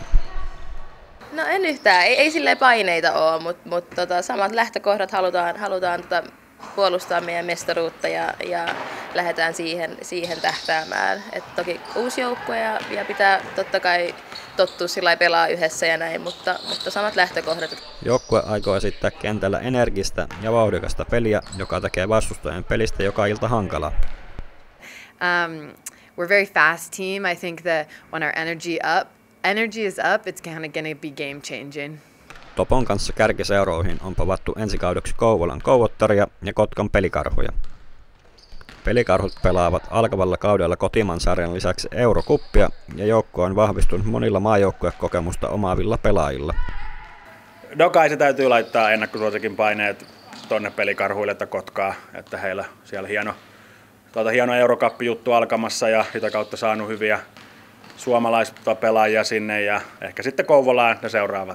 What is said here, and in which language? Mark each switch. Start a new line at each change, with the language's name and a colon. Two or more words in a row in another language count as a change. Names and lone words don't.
Finnish: No en yhtään, ei silleen paineita ole, mutta samat lähtökohdat halutaan puolustaa meidän mestaruutta ja lähdetään siihen tähtäämään. Et toki uusi joukkue ja pitää totta kai tottua sillä pelaa yhdessä ja näin, mutta samat lähtökohdat. Joukkue aikoo esittää kentällä energistä ja vauhdikasta peliä, joka tekee vastustajan pelistä joka ilta hankalaa.
English: We're very fast team. I think that when our energy is up, it's kind of going to be game changing.
Finnish: Topon kanssa kärkiseuroihin on povattu ensikaudeksi Kouvolan Kouvottaria ja Kotkan Pelikarhuja. Pelikarhut pelaavat alkavalla kaudella kotimaan sarjan lisäksi Eurokuppia ja joukko on vahvistunut monilla maajoukkuekokemusta omaavilla pelaajilla. No kai se täytyy laittaa ennakkosuosikin paineet tonne Pelikarhuille että Kotkaa, että heillä siellä hieno Eurokappi-juttu alkamassa ja sitä kautta saanut hyviä suomalaista pelaajia sinne ja ehkä sitten Kouvolaan ne seuraavat.